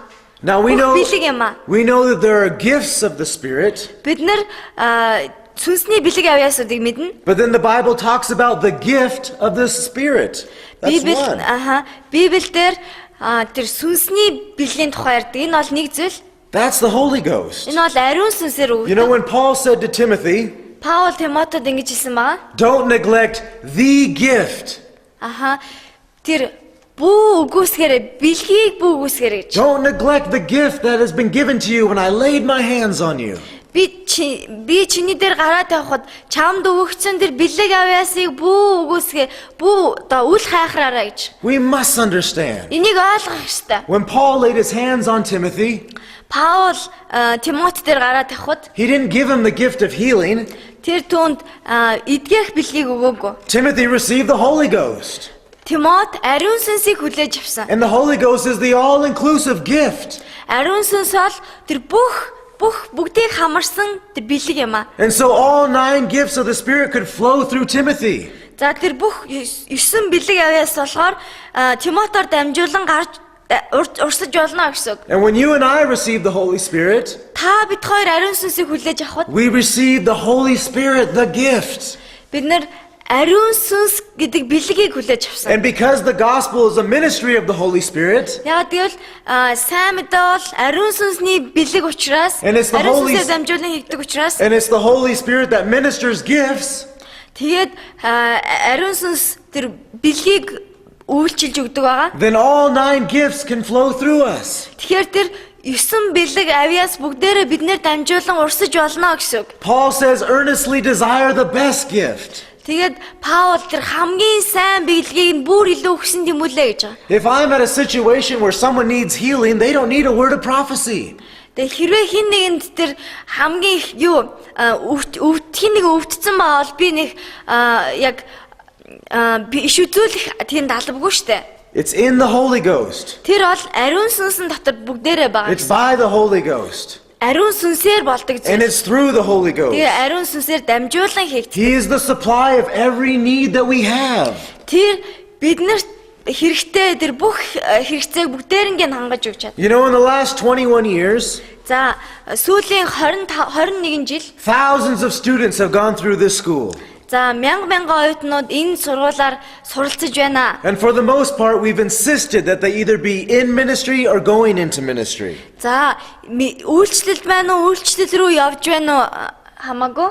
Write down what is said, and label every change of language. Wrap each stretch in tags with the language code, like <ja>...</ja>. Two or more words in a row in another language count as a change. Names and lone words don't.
<en>Now we</en> <mn>Бэлэг юм аа.</mn> <en>know that there are gifts of the Spirit,</en> <mn>Бид нар сүнсний бэлэг авьяасуудыг мэднэ.</mn> <en>but then the Bible talks about the gift of the Spirit. That's one.</en> <mn>Библиэлд тэр сүнсний бэлгийн тухай ярьдаг. Энэ бол нэг зүйл.</mn> <en>That's the Holy Ghost.</en> <mn>Энэ бол ариун сүнсээр</mn> <en>You know,</en> <mn>өгдөг.</mn> <en>when Paul said to Timothy,</en> <mn>Паул Тимотед ингэж хэлсэн байгаа.</mn> <en>don't neglect the gift.</en> <mn>Тэр бүү үгүйсгээрээ бэлгийг бүү үгүйсгээрэй гэж.</mn> <en>Don't neglect the gift that has been given to you when I laid my hands on you.</en> <mn>Би чиний дээр гараа тавихад чамд өгөгдсөн тэр бэлэг авьяасыг бүү үл хайхраарай гэж.</mn> <en>We must understand.</en> <mn>Энийг ойлгох ёстой.</mn> <en>When Paul laid his hands on Timothy,</en> <mn>Паул Тимот дээр гараа тавихад</mn> <en>he didn't give him the gift of healing.</en> <mn>тэр түүнд эдгэх бэлгийг өгөөгүй.</mn> <en>Timothy received the Holy Ghost.</en> <mn>Тимот ариун сүнсийг хүлээж авсан.</mn> <en>And the Holy Ghost is the all-inclusive gift.</en> <mn>Ариун сүнс бол тэр бүгдийг хамарсан тэр бэлэг юм аа.</mn> <en>And so all 9 gifts of the Spirit could flow through Timothy.</en> <mn>За тэр бүх 9 бэлэг авьяас болохоор Тимотоор дамжуулан гарч урсаж болно гэсэн үг.</mn> <en>And when you and I receive the Holy Spirit,</en> <mn>Та бид хоёр ариун сүнсийг хүлээж авахд</mn> <en>we receive the Holy Spirit, the gift.</en> <mn>бид нар ариун сүнс гэдэг бэлгийг хүлээж авсан.</mn> <en>And because the gospel is a ministry of the Holy Spirit,</en> <mn>Яг тэгвэл сайн мэдээ бол ариун сүнсний бэлэг учраас</mn> <en>And it's the</en> <mn>ариун</mn> <en>Holy-</en> <mn>сүнсээр дамжуулан хийгдэг учраас</mn> <en>and it's the Holy Spirit that ministers gifts,</en> <mn>тэгээд ариун сүнс тэр бэлгийг үйлчилж өгдөг байгаа.</mn> <en>then all 9 gifts can flow through us.</en> <mn>Тэгэхээр тэр 9 бэлэг авьяас бүгдээрээ биднэр дамжуулан урсаж болно гэсэн үг.</mn> <en>Paul says, earnestly desire the best gift.</en> <mn>Тэгээд Паул тэр хамгийн сайн бэлгийг нь бүр илүү өгсөн юм үлээ гэж байгаа.</mn> <en>If I'm at a situation where someone needs healing, they don't need a word of prophecy.</en> <mn>Тэгээ хэрвээ хин нэгэнд тэр хамгийн хин нэг өвдсөн байвал би нэг яг биш үзүүлэх тийм албагүй штэ.</mn> <en>It's in the Holy Ghost.</en> <mn>Тэр бол ариун сүнсэн дотор бүгдээрээ байгаа.</mn> <en>It's by the Holy Ghost.</en> <mn>Ариун сүнсээр болдог</mn> <en>And</en> <mn>зүйл.</mn> <en>it's through the Holy Ghost.</en> <mn>Тэгээ ариун сүнсээр дамжуулан хийгддэг.</mn> <en>He is the supply of every need that we have.</en> <mn>Тэр биднэрт хэрэгтэй тэр бүх хэрэгцээг бүгдээринг нь хангаж өгч чад.</mn> <en>You know, in the last 21 years,</en> <mn>За сүүлийн 21 жил</mn> <en>thousands of students have gone through this school.</en> <mn>за мянган оюутнууд энэ сургуулаар суралцж байна.</mn> <en>And for the most part, we've insisted that they either be in ministry or going into ministry.</en> <mn>За үйлчлэл байна уу, үйлчлэл рүү явж байна уу хамаагүй.</mn>